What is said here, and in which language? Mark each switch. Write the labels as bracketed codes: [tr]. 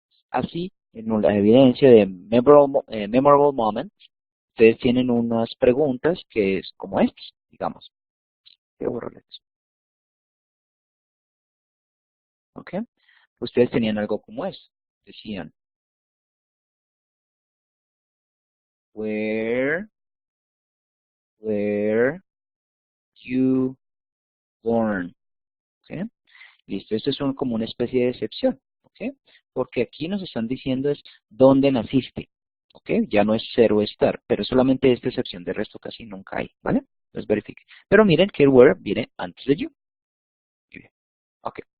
[es] Así, en la evidencia de memorable moments, ustedes tienen unas preguntas que es como estas, digamos. Voy a borrarles eso, ¿ok? Ustedes tenían algo como esto. Decían, [en] where were you born? ¿Ok? [es] Listo, esto es como una especie de excepción, ¿ok? Porque aquí nos están diciendo es dónde naciste, ¿ok? Ya no es ser o estar, pero solamente esta excepción, de resto casi nunca hay, ¿vale? Entonces verifique. Pero miren que el where viene antes de you. Muy bien, ok.